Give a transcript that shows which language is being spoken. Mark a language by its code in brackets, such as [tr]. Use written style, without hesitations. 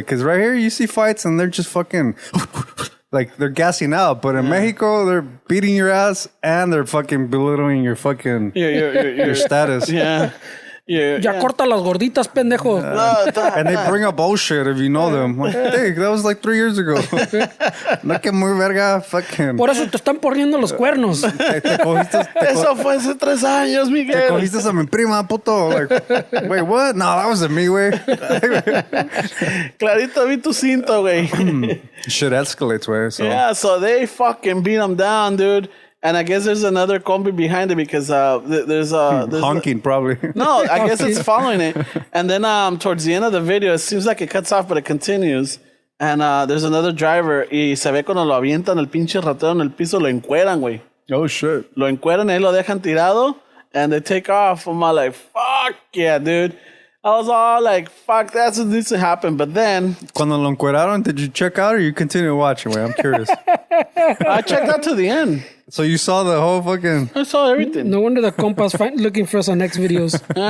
[en] Because right here, you see fights and they're just fucking... like, they're gassing out. But in Mexico, they're beating your ass and they're fucking belittling your fucking... your status. Yeah. [es] Ya corta las gorditas, pendejo. [en] And they bring up bullshit if you know them. Like, hey, that was like 3 years ago. [es] No que muy verga, fucking... Por eso te están poniendo los cuernos. Te cogiste, Eso fue hace 3 años, te Miguel. cogiste a mi prima, puto. [en] Like, wait, what? No, that wasn't me, güey. [es] Clarito vi tu cinto, güey. [en] Shit escalates, güey. So. Yeah, so they fucking beat him down, dude. And I guess there's another combi behind it because there's honking, probably. No, I guess it's following it. And then towards the end of the video, it seems like it cuts off, but it continues. And there's another driver [es] y se ve cuando lo avientan el pinche ratero en el piso, lo encueran, güey. [en] Oh, shit. [es] Lo encueran y ahí lo dejan tirado. [en] And they take off. I'm all like, fuck yeah, dude. I was all like, fuck, that's what needs to happen. But then... [es] Cuando lo encueraron, [en] did you check out or you continue watching? Wait, I'm curious. I checked out to the end. So you saw the whole fucking... I saw everything. No wonder the compa's looking for us on next videos.